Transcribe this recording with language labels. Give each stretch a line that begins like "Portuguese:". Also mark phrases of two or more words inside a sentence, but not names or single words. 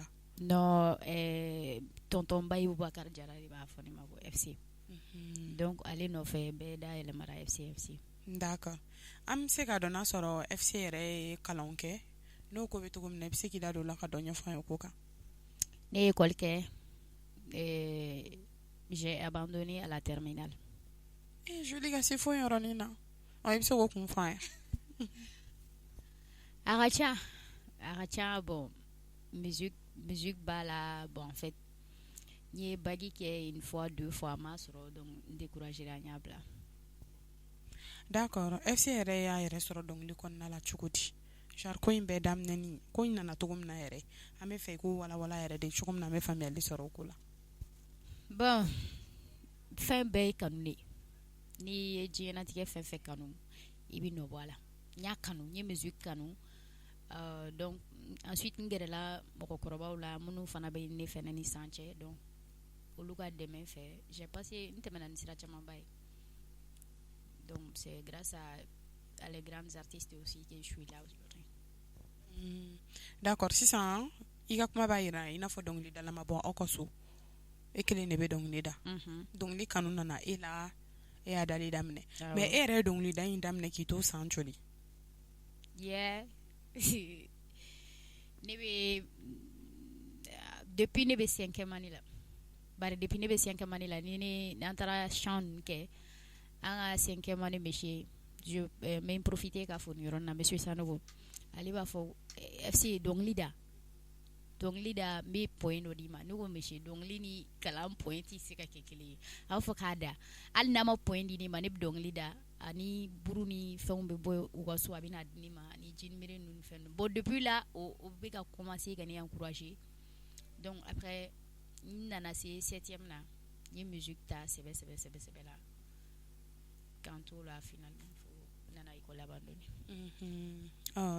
Bambara: Non, tonton Bayi Boubacar Jara de b'a fɔ ne ma ko FC. Donc ale nɔfɛ bɛɛ da yɛlɛmara FC. D'accord. An bɛ se k'a dɔn n'a sɔrɔ FC yɛrɛ ye kalan kɛ n'o ko bɛ cogo min na i bɛ se k'i da don o la ka dɔ ɲɛfɔ an ye o ko kan. Ne ye école kɛ,
French: j'ai abandonné à la terminale.
Bambara: Joli ka se fo yɔrɔnin na i bɛ se k'o kun fɔ an ye. A ka ca
French: bon musique
Bambara: b'a la
French: bon en fait
Bambara: n ye bagi kɛ
French: une fois deux fois
Bambara: m'a sɔrɔ donc n découragé la n y'a bila. D'accord FC yɛrɛ y'a yɛrɛ sɔrɔ dɔnkili kɔnɔna la cogo di? Genre ko in bɛɛ daminɛni ko in nana cogo min na yɛrɛ an bɛ fɛ i ko walawala yɛrɛ de cogo min na an bɛ faamuyali sɔrɔ o ko la. Bon fɛn bɛɛ ye kanu de n'i ye diɲɛlatigɛ fɛn fɛn kanu i bɛ nɔ bɔ a la n y'a kanu n ye musique kanu
French: donc ensuite
Bambara: n gɛrɛla mɔgɔkɔrɔbaw la minnu fana bɛ ne fɛnɛ ni san cɛ donc olu ka dɛmɛ fɛ
French: j'ai passé
Bambara: n tɛmɛna ni sira camanba ye
French: donc c'est grâce à les grands artistes aussi que je suis là aujourd'hui.
Bambara: D'accord sisan i ka kuma b'a yira i n'a fɔ dɔnkilidala ma bɔ aw ka so e kelen de bɛ dɔnkili da dɔnkili kanu nana e la e y'a dali daminɛ mais e yɛrɛ ye dɔnkilida in daminɛ k'i to san joli? Depuis ne bɛ
French: cinquième année
Bambara: la bari depuis ne bɛ
French: cinquième année
Bambara: la ni an taara chant ninnu kɛ an ka
French: cinquième année monsieur je vais profiter
Bambara: k'a fɔ nin yɔrɔ in na monsieur Sanogo ale b'a fɔ FC dɔnkili da n bɛ point dɔ d'i ma ne ko monsieur dɔnkili ni kalan point tɛ se ka kɛ kelen ye a b'a fɔ k'a da hali n'a ma point di ne ma ne bɛ dɔnkili da ani buru ni fɛnw bɛ bɔ u ka so a bɛ na di ne ma ani jinimere ninnu fɛn ninnu bon
French: depuis là
Bambara: o bɛ ka commencer ka ne encourager
French: donc après
Bambara: n nana se septième na n ye musique ta sɛbɛ la k'an to la finalement fo n nana
French: école abandonné.